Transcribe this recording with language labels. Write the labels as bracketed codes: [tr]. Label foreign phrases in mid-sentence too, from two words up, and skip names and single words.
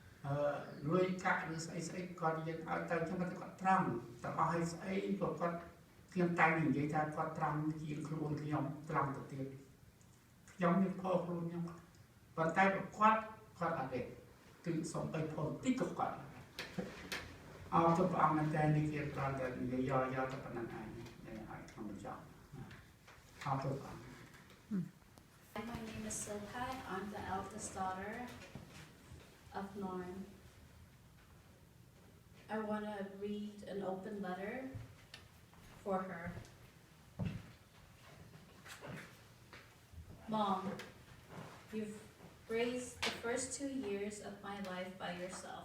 [km] លួយកាក់ឬស្អីស្អីគាត់យើងឲ្យទៅចឹងគាត់ត្រង់តែអស់ឲ្យស្អីក៏គាត់ខ្ញុំតែនិយាយថាគាត់ត្រង់ជាងខ្លួនខ្ញុំត្រង់ទៅទៀតខ្ញុំមានផលខ្លួនខ្ញុំប៉ុន្តែគាត់អត់ទេគឺសុំទៅផលតិចក៏គាត់អរគុណព្រះអង្គមែនតើនេះគេប្រហែលតែនិយាយយកទៅប៉ុណ្ណឹងឯងឲ្យខ្ញុំបញ្ចប់អរគុណព្រះអង្គ [en] My name is Silka. I'm the eldest daughter of Norn. I want to read an open letter for her. Mom, you've raised the first 2 years of my life by yourself.